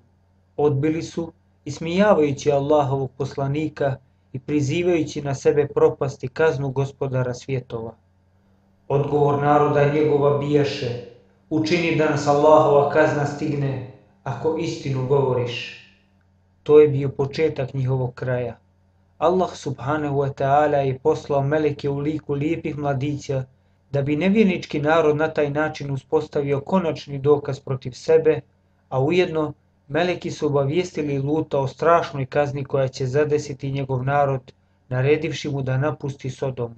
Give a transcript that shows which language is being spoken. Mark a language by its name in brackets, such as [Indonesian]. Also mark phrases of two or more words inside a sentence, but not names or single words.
[Bosnian] Odbili su, ismijavajući Allahovog poslanika i prizivajući na sebe propast i kaznu gospodara svjetova. Odgovor naroda njegova bijaše: učini da nas Allahova kazna stigne, ako istinu govoriš. To je bio početak njihovog kraja. Allah [Arabic] سبحانه وتعالى [Bosnian] je poslao meleke u liku lijepih mladića, da bi nevjernički narod na taj način uspostavio konačni dokaz protiv sebe, a ujedno meleki su obavijestili Luta o strašnoj kazni koja će zadesiti njegov narod, naredivši mu da napusti Sodomu.